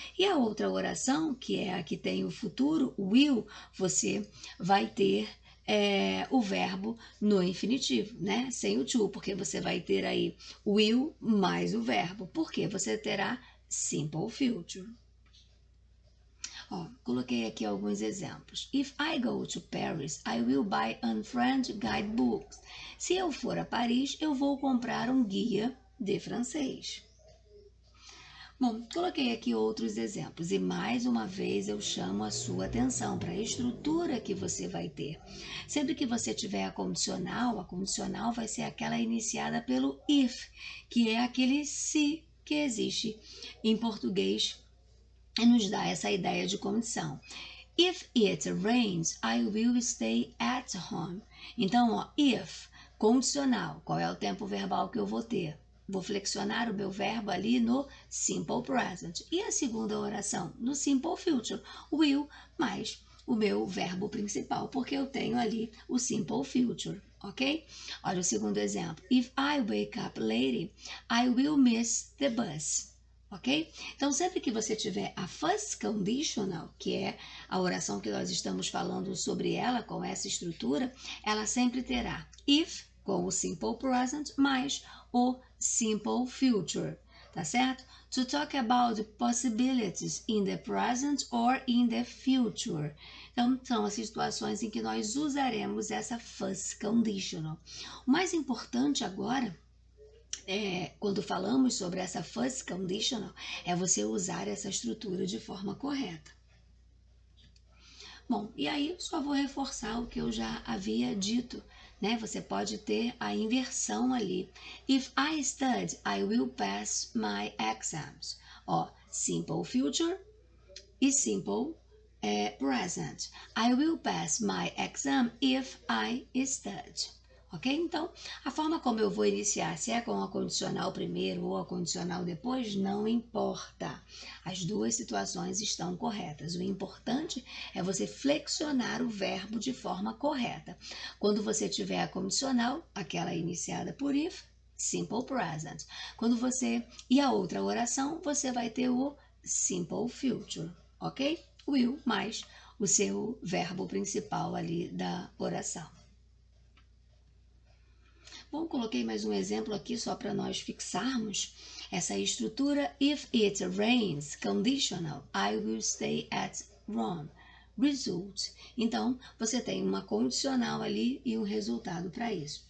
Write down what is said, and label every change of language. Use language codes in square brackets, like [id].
[pt] E a outra oração, que é a que tem o futuro, will, você vai ter o verbo no infinitivo, né? Sem o to, porque você vai ter aí will mais o verbo, porque você terá simple future. Coloquei aqui alguns exemplos. [en] If I go to Paris, I will buy unfriend guidebooks. [pt] Se eu for a Paris, eu vou comprar um guia de francês. Bom, coloquei aqui outros exemplos e mais uma vez eu chamo a sua atenção para a estrutura que você vai ter. Sempre que você tiver a condicional vai ser aquela iniciada pelo if, que é aquele se que existe em português e nos dá essa ideia de condição. [en] If it rains, I will stay at home. [pt] Então, if, condicional, qual é o tempo verbal que eu vou ter? Vou flexionar o meu verbo ali no simple present. E a segunda oração? No simple future. Will mais o meu verbo principal, porque eu tenho ali o simple future, ok? Olha o segundo exemplo. [en] If I wake up late, I will miss the bus. Ok? [pt] Então, sempre que você tiver a first conditional, que é a oração que nós estamos falando sobre ela, com essa estrutura, ela sempre terá if, com o simple present, mais o simple future, tá certo? [en] To talk about the possibilities in the present or in the future. [pt] Então, são as situações em que nós usaremos essa first conditional. O mais importante agora quando falamos sobre essa first conditional, é você usar essa estrutura de forma correta. Bom, e aí só vou reforçar o que eu já havia dito, né? Você pode ter a inversão ali. [en] If I study, I will pass my exams. Simple future e simple present. I will pass my exam if I study. Ok? [pt] Então, a forma como eu vou iniciar, se é com a condicional primeiro ou a condicional depois, não importa. As duas situações estão corretas. O importante é você flexionar o verbo de forma correta. Quando você tiver a condicional, aquela iniciada por if, simple present. Quando você... E a outra oração, você vai ter o simple future, ok? Will mais o seu verbo principal ali da oração. Bom, coloquei mais um exemplo aqui só para nós fixarmos essa estrutura. [en] If it rains, conditional, I will stay at Rome. Result. [pt] Então, você tem uma condicional ali e um resultado para isso.